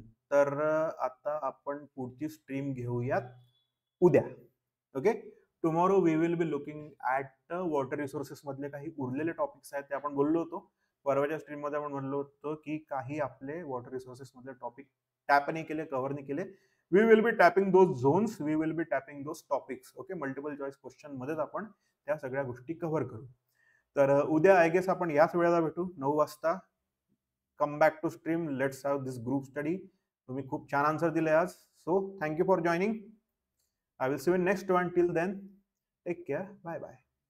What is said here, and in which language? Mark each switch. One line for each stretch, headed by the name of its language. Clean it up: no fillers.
Marathi: तर आता आपण पुढची स्ट्रीम घेऊयात उद्या. Okay,
English: tomorrow we will be looking at water resources
Marathi: मधले काही उरलेले टॉपिक्स आहेत ते आपण बोललो होतो. परवाच्या स्ट्रीम मध्ये आपण म्हणलो होतो की काही आपले वॉटर रिसोर्सेस मधले टॉपिक टॅप नाही केले, कव्हर नाही केले.
English: We will be tapping those zones, we will be tapping those topics.
Marathi: Okay, multiple choice question मध्येच आपण त्या सगळ्या गोष्टी कव्हर करू. तर उद्या
English: I guess
Marathi: आपण याच वेळेला भेटू 9 वाजता.
English: Come back to stream, let's have this group study.
Marathi: तुम्ही खूप छान आन्सर दिले आज,
English: So thank you for joining. I will see you in next one. Till then, take care. Bye bye.